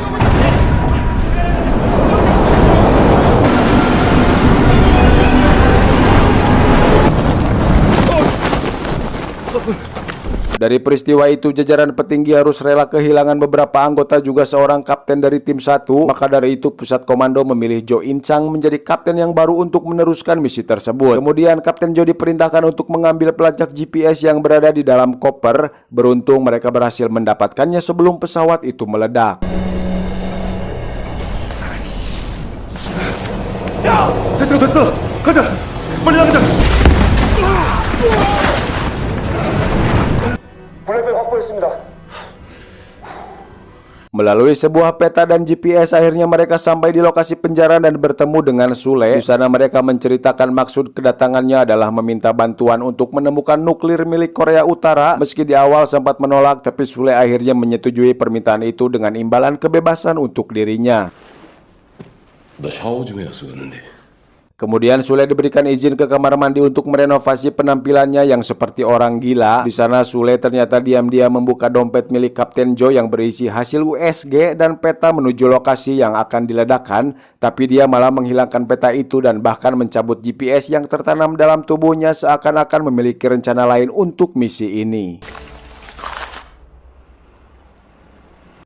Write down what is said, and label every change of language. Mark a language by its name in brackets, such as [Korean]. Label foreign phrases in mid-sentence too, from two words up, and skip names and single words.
[Indonesian] Dari peristiwa itu, jajaran petinggi harus rela kehilangan beberapa anggota, juga seorang kapten dari tim 1. Maka dari itu, pusat komando memilih Jo In Chang menjadi kapten yang baru untuk meneruskan misi tersebut. Kemudian Kapten Jo diperintahkan untuk mengambil pelacak GPS yang berada di dalam koper. Beruntung mereka berhasil mendapatkannya sebelum pesawat itu meledak. [Korean] 야, 됐어. 가자. 빨리 나가자. [Indonesian] Melalui sebuah peta dan GPS, akhirnya mereka sampai di lokasi penjara dan bertemu dengan Sule. Di sana mereka menceritakan maksud kedatangannya adalah meminta bantuan untuk menemukan nuklir milik Korea Utara. Meski di awal sempat menolak, tapi Sule akhirnya menyetujui permintaan itu dengan imbalan kebebasan untuk dirinya. [Korean] 나 샤워 좀 해야 쓰는데. [Indonesian] Kemudian Sule diberikan izin ke kamar mandi untuk merenovasi penampilannya yang seperti orang gila. Di sana Sule ternyata diam-diam membuka dompet milik Kapten Jo yang berisi hasil USG dan peta menuju lokasi yang akan diledakkan. Tapi dia malah menghilangkan peta itu dan bahkan mencabut GPS yang tertanam dalam tubuhnya, seakan-akan memiliki rencana lain untuk misi ini.